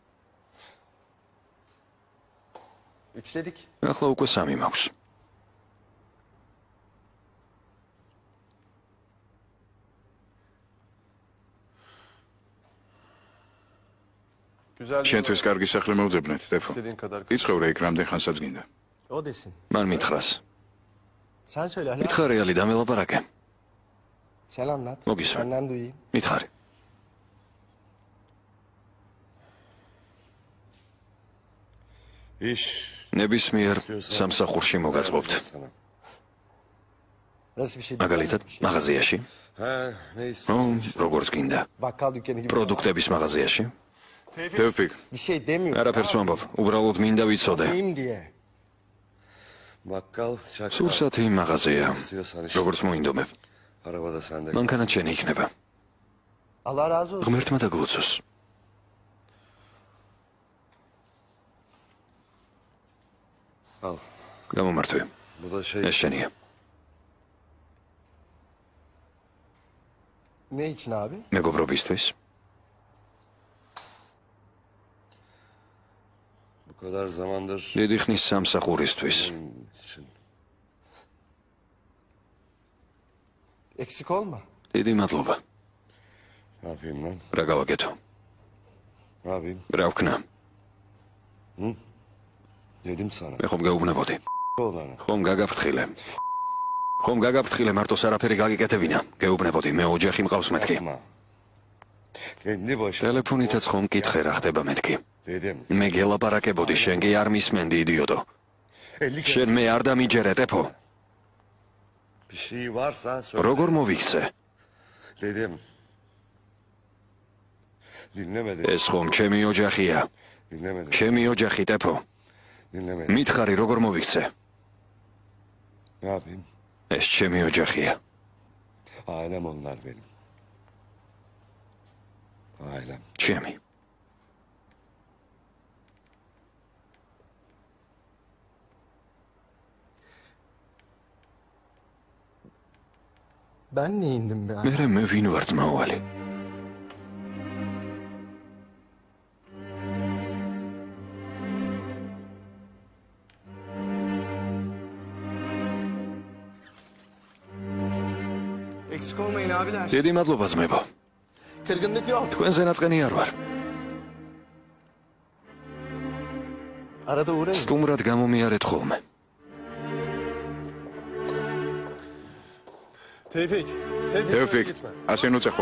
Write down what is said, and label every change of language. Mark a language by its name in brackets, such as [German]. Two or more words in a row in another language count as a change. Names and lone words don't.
[Turkish] Üçledik. [Georgian] ახლა უკვე 3 მაქვს. [Turkish] Güzel. [Georgian] შენთვის კარგი სახლი მოვძებნეთ, ტეფო. [Turkish] İstediğin kadar. [Georgian] იცხოვრე იქ რამდენ ხანსაც გინდა. [Turkish] O desin. [Georgian] მან მითხრას. [Turkish] Sen söyle hala. [Georgian] მითხარი ალი დამელაპარაკე. [Turkish] Sen anlat. Mogis. Senden duyayım. [Georgian] მითხარი. [Turkish] İş. [Georgian] ნებისმიერ სამსახურში მოგაწყობთ. [Turkish] Nasıl bir şey? [Georgian] მაგალითად, მაღაზიაში, [Turkish] Ha, ne istiyorsun? [Georgian] როგორც გინდა. [Turkish] Bakkal dükkanı gibi. [Georgian] პროდუქტების მაღაზიაში. თევფიკ, [Turkish] Bir şey demiyor. [Georgian] არაფერს ვამბობ, უბრალოდ მინდა ვიცოდე. [Turkish] Diyeyim diye. Bakkal çakal. [Georgian] სურსათი მაღაზია. [Turkish] İstiyorsan işte. [Georgian] როგორც მოინდომებ, [Turkish] Arabada sende. [Georgian] მანქანა ჩენი იქნება. [Turkish] Allah razı olsun. [Georgian] ღმერთმა დაგლოცოს. [Turkish] Al. [Georgian] გამომართვე. [Turkish] Bu da şey. [Georgian] ეს შენია. [Turkish] Ne için abi? [Georgian] მეგობრობისთვის. [Turkish] Bu kadar zamandır [Georgian] დიდი ხნის სამსახურისთვის. [Turkish] için. Eksik olma. [Georgian] დიდი მადლობა. [Turkish] Ne yapayım lan? [Georgian] რა გავაკეთო? [Turkish] Ne yapayım? [Georgian] რა ვქნა? [Turkish] Dedim sana. [Georgian] მე ხომ გეუბნებოდი. [Turkish] Oğlana. [Georgian] ხომ გაგაფრთხილე. ხომ გაგაფრთხილე მარტოს არაფერი გაგიკეთებინა. გეუბნებოდი, მე ოჯახი მყავს მეთქი. [Turkish] Yapma. Kendi başına. [Georgian] ტელეფონითაც ხომ მკითხე რა ხდება მეთქი. [Turkish] Dedim. [Georgian] მე გელაპარაკებოდი, შენ კი არ მისმენდი იდიოტო. [Turkish] 50 kere. [Georgian] შენ მე არ დამიჯერე ტეფო. [Turkish] Bir şey varsa söyle. [Georgian] როგორ მოვიქცე? [Turkish] Dedim. Dinlemedi. [Georgian] ეს ხომ ჩემი ოჯახია. [Turkish] Dinlemedi. [Georgian] ჩემი ოჯახი ტეფო. [Turkish] Dinlemedi. [Georgian] მითხარი როგორ მოვიქცე? [Turkish] Ne yapayım? [Georgian] ეს ჩემი ოჯახია. [Turkish] Ailem onlar benim. Ailem. [Georgian] ჩემი. [Turkish] Ben neyindim be? [Georgian] მე ვინ ვარ ძმაოვალი? [Turkish] Eksik olmayın abiler. [Georgian] დიდი მადლობა ძმებო. [Turkish] Kırgınlık yok. [Georgian] თქვენზე ნაწყენი არ ვარ. [Turkish] Arada uğrayın. [Georgian] სტუმრად გამომიარეთ ხოლმე. Tevfik. თევფიკ, ასე ნუ წეხვალ.